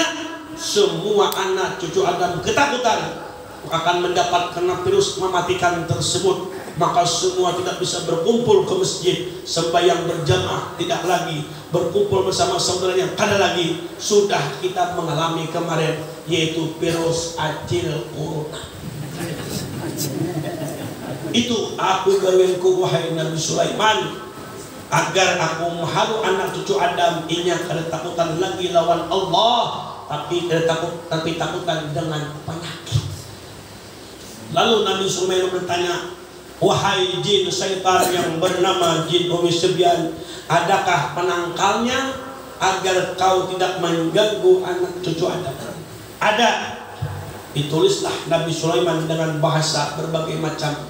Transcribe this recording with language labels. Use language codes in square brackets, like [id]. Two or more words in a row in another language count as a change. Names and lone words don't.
[id] Semua anak cucu Adam ketakutan akan mendapat kena virus mematikan tersebut. Maka semua tidak bisa berkumpul ke masjid, sembahyang berjamaah tidak lagi, berkumpul bersama saudaranya kada lagi. Sudah kita mengalami kemarin, yaitu virus acil corona. [bjn] Itu aku gawenku wahai Nabi Sulaiman, agar aku menghalu anak cucu Adam inya kada takutan lagi lawan Allah, tapi takutan dengan penyakit. [id] Lalu Nabi Sulaiman bertanya, wahai jin syaitan yang bernama jin Umi Sufyan, adakah penangkalnya agar kau tidak mengganggu anak cucu Adam? Ada. Ditulislah Nabi Sulaiman dengan bahasa berbagai macam.